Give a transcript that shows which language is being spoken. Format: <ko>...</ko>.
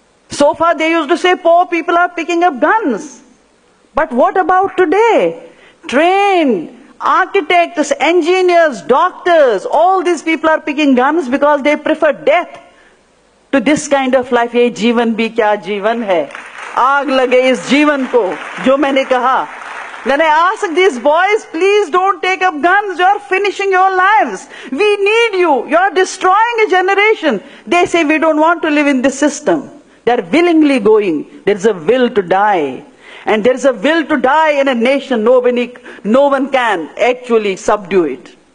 <en>So far they used to say poor people are picking up guns. But what about today? Trained architects, engineers, doctors, all these people are picking guns because they prefer death to this kind of life.</en> <hi>ये जीवन भी क्या जीवन है, आग लगे इस जीवन को, जो मैंने कहा.</hi> <en>Then I ask these boys, please don't take up guns, you are finishing your lives. We need you, you are destroying a generation. They say we don't want to live in this system. They are willingly going. There is a will to die. And there is a will to die in a nation, no one can actually subdue it.</en>